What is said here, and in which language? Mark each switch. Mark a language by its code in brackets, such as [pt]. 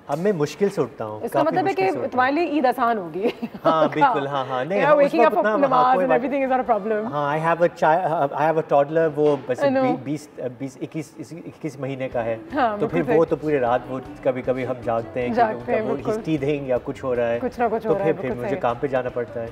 [hi] अब मैं मुश्किल से उठता हूँ. इसका मतलब है कि तुम्हारे लिए ईद आसान होगी. हाँ बिल्कुल, हाँ नहीं. [en] Waking up for namaz and everything is not a problem. [hi] हाँ, [en] I have a toddler, [hi] वो बस 21 महीने का है. तो फिर वो तो पूरे रात वो कभी हम जागते हैं, वो [en] he's teething [hi] या कुछ हो रहा है, कुछ ना कुछ हो रहा है, तो फिर मुझे काम पे जाना पड़ता है.